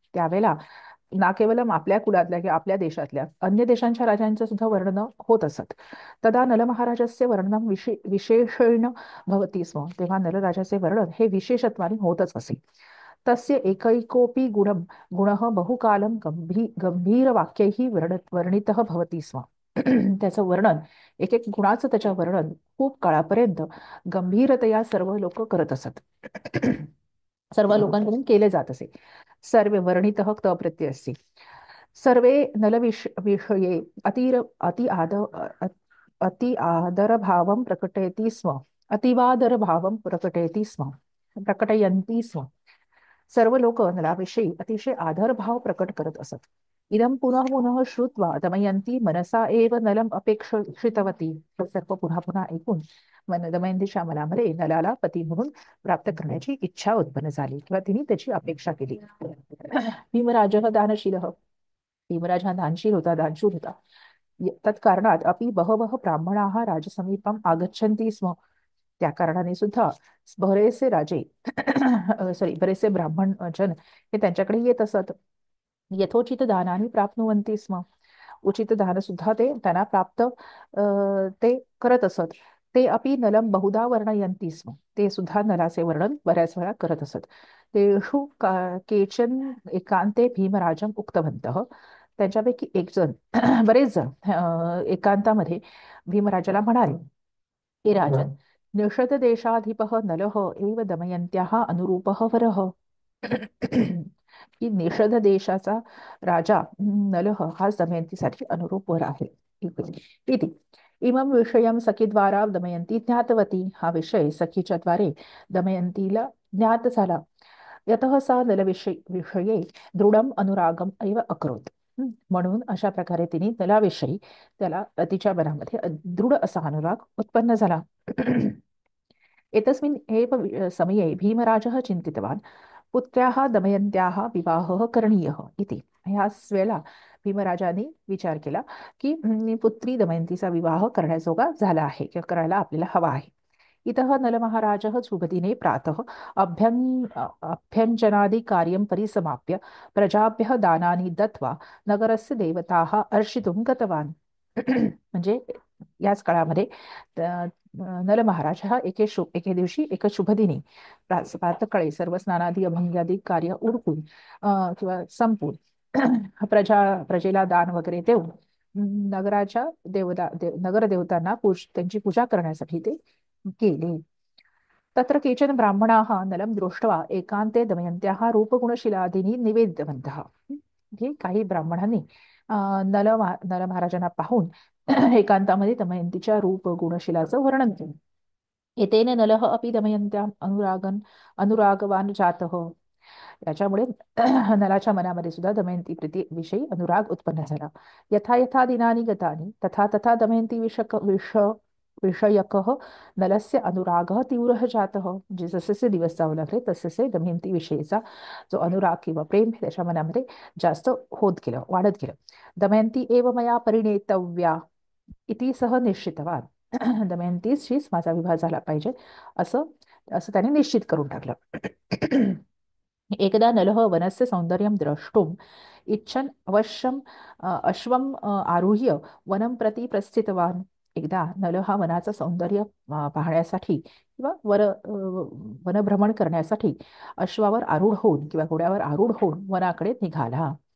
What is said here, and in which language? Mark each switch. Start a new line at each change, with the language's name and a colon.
Marathi: त्यावेळेला ना केवलम आपल्या कुळातल्या किंवा आपल्या देशातल्या अन्य देशांच्या राजांचं सुद्धा वर्णन होत असत.
Sanskrit: तदा नलमहाराजस्य वर्णनम विशेषेण भवति स्म.
Marathi: तेव्हा नलराजाचे वर्णन हे विशेषत्वाने होतच असे.
Sanskrit: तस्य एकैकोऽपि गुणः बहुकालं गंभीरवाक्यैः वर्णितः भवति स्म.
Marathi: त्याचं वर्णन एक एक गुणाचं त्याच्या वर्णन खूप काळापर्यंत गंभीरतया सर्व लोक करत असत. सर्व लोकांकडून केले जात असे.
Sanskrit: सर्वे वर्णितः क्त प्रत्यय असते. सर्वे विषये अति आदरभावं प्रकटयति स्म. अतिवादरभावं प्रकटयन्ति स्म.
Marathi: सर्व लोक नलाविषयी अतिशय आदरभाव प्रकट करत असत.
Sanskrit: इदं पुनः पुनः श्रुत्वा दमयंती मनसा एव नलम अपेक्षितवती.
Marathi: सर्व पुन्हा पुन्हा ऐकून दमयंतीच्या मनामध्ये नलाला पती म्हणून प्राप्त करण्याची इच्छा उत्पन्न झाली किंवा तिने त्याची अपेक्षा केली.
Sanskrit: भीमराज दानशील,
Marathi: भीमराज हा दानशील होता, दानशूर होता.
Sanskrit: तत्कारणात अपि बहवः ब्राह्मणाः राजसमीपम आगच्छन्ति स्म.
Marathi: त्या कारणाने सुद्धा बरेचसे राजे बरेचसे ब्राह्मण जन हे त्यांच्याकडे येत असत.
Sanskrit: यथोचित दानाने प्राप्नुवन्ति स्म.
Marathi: उचित दान सुद्धा ते त्यांना प्राप्त ते करत असत.
Sanskrit: ते अपि नलम बहुधा वर्णयन्ति स्म.
Marathi: ते सुद्धा नलाचे वर्णन बऱ्याच वेळा करत असत.
Sanskrit: तेषु केचन एकांते भीमराजम उक्तवन्तः.
Marathi: त्यांच्यापैकी एक जण बरेच जण एकांतामध्ये भीमराजाला म्हणाले की
Sanskrit: राजन, निषद देशाधिपः नलः एव दमयंत्याः अनुरूपः वरः.
Marathi: की निषद देशाचा राजा नलः हा दमयंतीसाठी अनुरूप वर आहे.
Sanskrit: इति इमं विषयं सखीद्वारा दमयंती ज्ञातवती.
Marathi: हा विषय सखीच्या द्वारे दमयंतीला ज्ञात झाला.
Sanskrit: यतः सा विषये दृढम अनुरागम एव अकरोत.
Marathi: म्हणून अशा प्रकारे तिने नलाविषयी त्याला तिच्या मनामध्ये दृढ असा अनुराग उत्पन्न झाला.
Sanskrit: एतस्मिन् एव समये भीमराजः चिंतितवान् पुत्र्याः दमयंत्याः विवाहः करणीयः इति.
Marathi: ह्याच वेळेला भीमराजाने विचार केला की पुत्री दमयंतीचा विवाह करण्याजोगा झाला आहे किंवा करायला आपल्याला हवा आहे.
Sanskrit: इतः नलमहाराजः शुभदिने प्रातः अभ्यञ्जनादि कार्यं परिसमाप्य प्रजाभ्यः दानानि दत्त्वा नगरस्य देवताः अर्चितुं गतवान्.
Marathi: म्हणजे याच काळामध्ये नलमहाराज हा एके दिवशी एका शुभदिनी प्रातःकाळी सर्व स्नानादी अभंग्यादी कार्य उरकून किंवा संपून प्रजेला दान वगैरे देऊन नगराच्या नगरदेवतांना त्यांची पूजा करण्यासाठी ते गेले.
Sanskrit: तत्र केचन ब्राह्मणाः नलं दृष्ट्वा एकांते दमयंत्याः रूपगुणशिलादीनी निवेद्यवन्तः.
Marathi: हे काही ब्राह्मणांनी नल महाराजांना पाहून एकांतामध्ये दमयंतीच्या रूप गुणशिलाचं वर्णन केलं.
Sanskrit: एतेन नलः अपि दमयंत्याम अनुरागवान जातः.
Marathi: याच्यामुळे नलाच्या मनामध्ये सुद्धा दमयंती प्रीती विषयी अनुराग उत्पन्न झाला.
Sanskrit: यथा यथा दिनानि गतानि तथा तथा दमयंती विषयकः नलस्य अनुरागः तीव्रः जातः.
Marathi: म्हणजे जसे दिवस जाऊ लागले तसे दमयंती विषयीचा जो अनुराग किंवा प्रेम हे त्याच्या मनामध्ये जास्त होत गेलं, वाढत गेलं.
Sanskrit: दमयंती एव मया परिणेतव्या इति सह निश्चितवान.
Marathi: दमयंतीशीच माझा विवाह झाला पाहिजे असं असं त्याने निश्चित करून टाकलं.
Sanskrit: एकदा नलः वनस्य सौंदर्यं द्रष्टुम् इच्छन् अश्वम् आरुह्य वनं प्रति प्रस्थितवान्.
Marathi: एकदा नल हा वनाचं सौंदर्य पाहण्यासाठी किंवा वनभ्रमण करण्यासाठी अश्वावर आरूढ होऊन किंवा घोड्यावर आरूढ होऊन वनाकडे निघाला.